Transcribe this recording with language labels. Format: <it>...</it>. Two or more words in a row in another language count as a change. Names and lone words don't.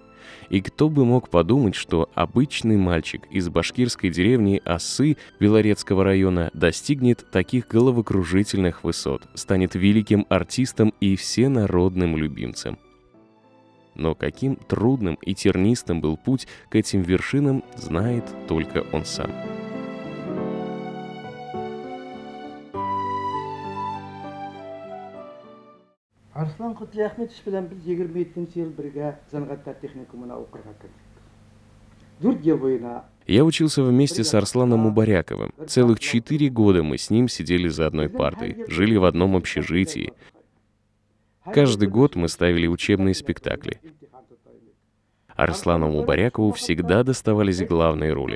<ru>И кто бы мог подумать, что обычный мальчик из башкирской деревни Асы Белорецкого района достигнет таких головокружительных высот, станет великим артистом и всенародным любимцем. Но каким трудным и тернистым был путь к этим вершинам, знает только он сам.</ru> <tt>Арслан Кутлиахметович белән без 27 ел бергә Зәнгатьтә техникумына укырга киттек. 4 ел буена.</tt> <ru>Я учился вместе с Арсланом Мубаряковым. Целых 4 года мы с ним сидели за одной партой, жили в одном общежитии. Каждый год мы ставили учебные спектакли. Арслану Мубарякову всегда доставались главные роли.</ru>